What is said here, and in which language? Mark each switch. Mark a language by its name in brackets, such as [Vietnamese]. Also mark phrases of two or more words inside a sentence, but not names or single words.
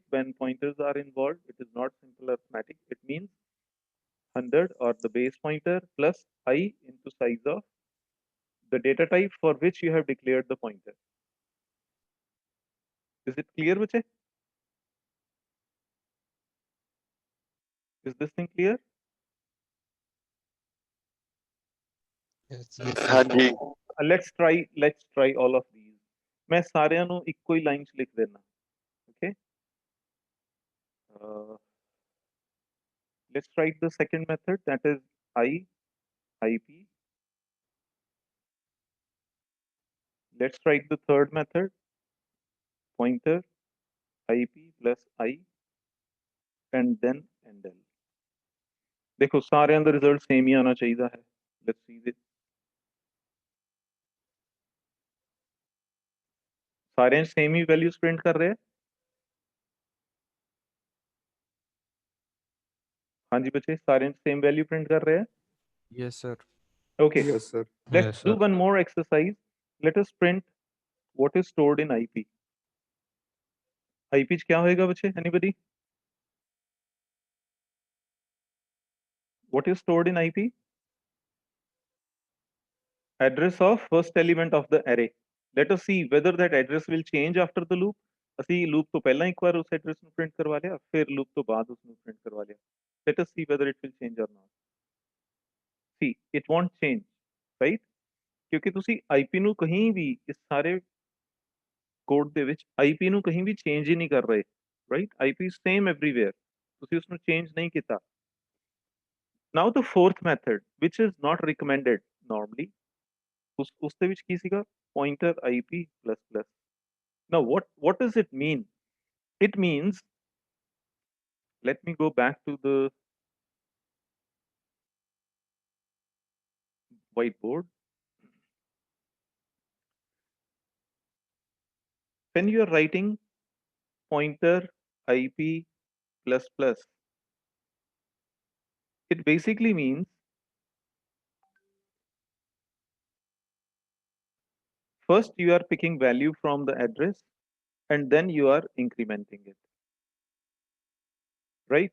[English] When pointers are involved, it is not simple arithmetic. It means 100, or the base pointer, plus I into size of the data type for which you have declared the pointer. Is it clear, Vijay? Is this thing clear? [Hindi] हाँ जी [English] let's try all of these. [Punjabi] मैं साਰਿਆਂ ਨੂੰ ਇੱਕੋ ਹੀ ਲਾਈਨ 'ਚ ਲਿਖ ਦੇਣਾ, [English] okay? Let's try the second method, that is IP. Let's try the third method, pointer IP plus I and then NL. [Punjabi] देखो साਰਿਆਂ ਦਾ ਰਿਜ਼ਲਟ ਸੇਮ ਹੀ ਆਣਾ ਚਾਹੀਦਾ ਹੈ. [English] Let's see this. [Hindi] सारे सेम ही [English] values print [Hindi] कर रहे हैं. हाँ जी बच्चे, सारे [English] same value print [Hindi] कर रहे हैं. [English] Yes, sir. Okay, yes sir let's Yes, do sir. one more exercise. Let us print what is stored in IP. [Hindi] IP क्या होएगा बच्चे? [English] Anybody? What is stored in IP? Address of first element of the array. Let us see whether that address will change after the loop. [Punjabi] ਅਸੀਂ loop ਤੋਂ ਪਹਿਲਾਂ ਇੱਕ ਵਾਰ ਉਸ address ਨੂੰ print ਕਰਵਾ ਲਿਆ, ਫਿਰ loop ਤੋਂ ਬਾਅਦ ਉਸ ਨੂੰ print ਕਰਵਾ ਲਿਆ. [English] Let us see whether it will change or not. See, it won't change, right? [Punjabi] ਕਿਉਂਕਿ ਤੁਸੀਂ IP ਨੂੰ ਕਹੀਂ ਵੀ ਇਸ ਸਾਰੇ ਕੋਡ ਦੇ ਵਿੱਚ IP ਨੂੰ ਕਹੀਂ ਵੀ ਚੇਂਜ ਹੀ ਨਹੀਂ ਕਰ ਰਹੇ, ਰਾਈਟ? [English] IP same everywhere, [Punjabi] ਤੁਸੀਂ ਉਸ ਨੂੰ ਚੇਂਜ ਨਹੀਂ ਕੀਤਾ. [English] now the fourth method which is not recommended normally, [Punjabi] ਉਸ ਦੇ ਵਿੱਚ ਕੀ ਸੀਗਾ? [English] pointer IP plus plus. Now what does it mean? It means, let me go back to the whiteboard. When you are writing pointer IP plus plus, it basically means first you are picking value from the address and then you are incrementing it, right?